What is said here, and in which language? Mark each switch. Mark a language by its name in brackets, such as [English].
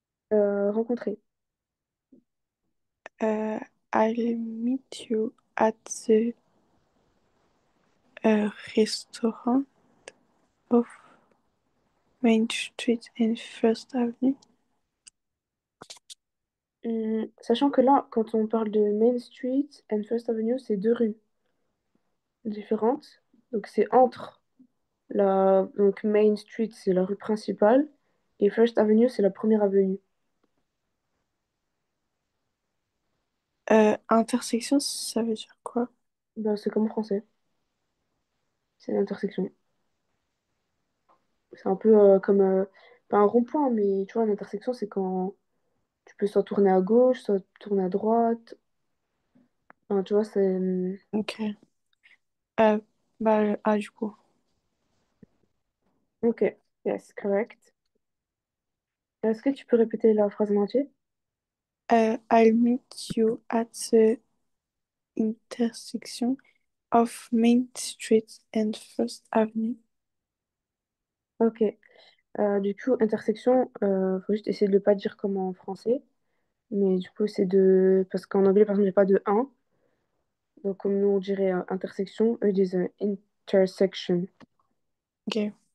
[French] Rencontrer. [English] Euh, I'll meet you at the restaurant of Main Street and First Avenue. [French] Sachant que là, quand on parle de Main Street and First Avenue, c'est deux rues différentes. Donc c'est entre donc Main Street, c'est la rue principale, et First Avenue, c'est la première avenue. Intersection, ça veut dire quoi? Ben, c'est comme en français, c'est l'intersection. C'est un peu comme pas un rond-point, mais tu vois, une intersection, c'est quand tu peux soit tourner à gauche, soit tourner à droite. Enfin, tu vois, c'est Ok. Euh, le A du coup. [English] ok. Yes, correct. [French] Est-ce que tu peux répéter la phrase en entier? [English] I'll meet you at the intersection of Main Street and First Avenue. Ok. [French] Du coup, intersection, faut juste essayer de ne pas dire comme en français. Mais du coup, c'est de. Parce qu'en anglais, par exemple, il n'y a pas de un. Donc, comme nous, on dirait intersection, eux disent intersection. Ok.